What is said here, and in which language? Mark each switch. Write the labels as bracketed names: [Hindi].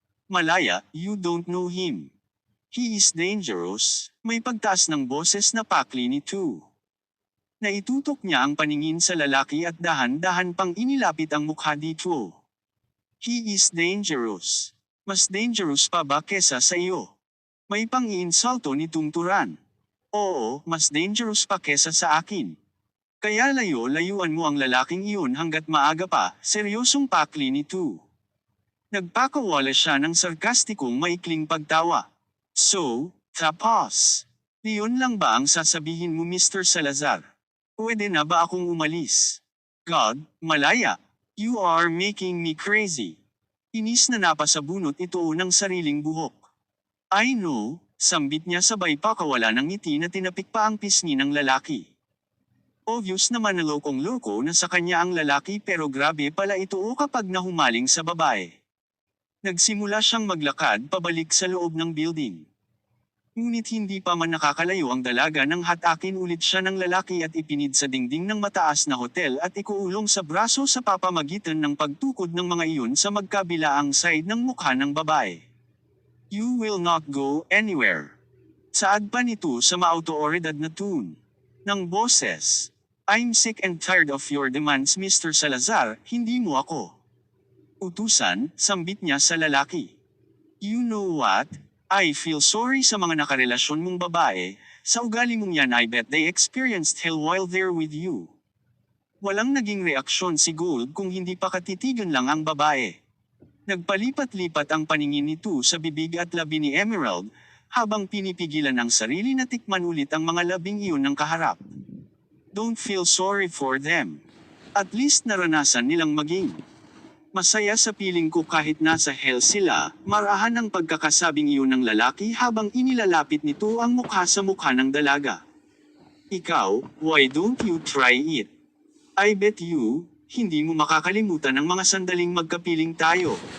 [English] Malaya, you don't know him. He is dangerous. [Filipino] May pagtaas ng boses na pakli nito. Naitutok niya ang paningin sa lalaki at dahan-dahan pang inilapit ang mukha dito. [English] He is dangerous. [Filipino] Mas dangerous pa ba kesa sa iyo? May pang-iinsulto ni Tungturan. Oo, mas dangerous pa kesa sa akin. Kaya layuan mo ang lalaking iyon hanggat maaga pa, seryosong pakli nito. Nagpakawala siya ng sarkastikong maikling pagtawa. So, tapos. Iyon lang ba ang sasabihin mo Mr. Salazar? Pwede na ba akong umalis? [English] God, Malaya, you are making me crazy. [Filipino] Inis na napasabunot ito ng sariling buhok. [English] I know, [Filipino] sambit niya sabay pakawala ng ngiti na tinapik pa ang pisngi ng lalaki. Obvious naman na lokong-loko na sa kanya ang lalaki pero grabe pala ito kapag nahumaling sa babae. Nagsimula siyang maglakad pabalik sa loob ng building. Ngunit hindi pa man nakakalayo ang dalaga nang hatakin ulit siya ng lalaki at ipinid sa dingding ng mataas na hotel at ikuulong sa braso sa papamagitan ng pagtukod ng mga iyon sa magkabilaang side ng mukha ng babae. [English] You will not go anywhere. [Filipino] Saad pa nito sa maauto-oridad na tune. Ng boses. [English] I'm sick and tired of your demands Mr. [Filipino] Salazar, hindi mo ako. Utusan, sambit niya sa lalaki. [English] You know what? I feel sorry [Filipino] sa mga nakarelasyon mong babae, sa ugali mong yan [English] I bet they experienced hell while they're with you. [Filipino] Walang naging reaksyon si Gold kung hindi pa katitigan lang ang babae. Nagpalipat-lipat ang paningin nito sa bibig at labi ni Emerald, habang pinipigilan ang sarili na tikman ulit ang mga labing iyon ng kaharap. [English] Don't feel sorry for them. [Filipino] At least naranasan nilang maging masaya sa piling ko kahit nasa hell sila, marahan ang pagkakasabing iyon ng lalaki habang inilalapit nito ang mukha sa mukha ng dalaga. Ikaw, [English] why don't you try it? I bet you, [Filipino] hindi mo makakalimutan ang mga sandaling magkapiling tayo.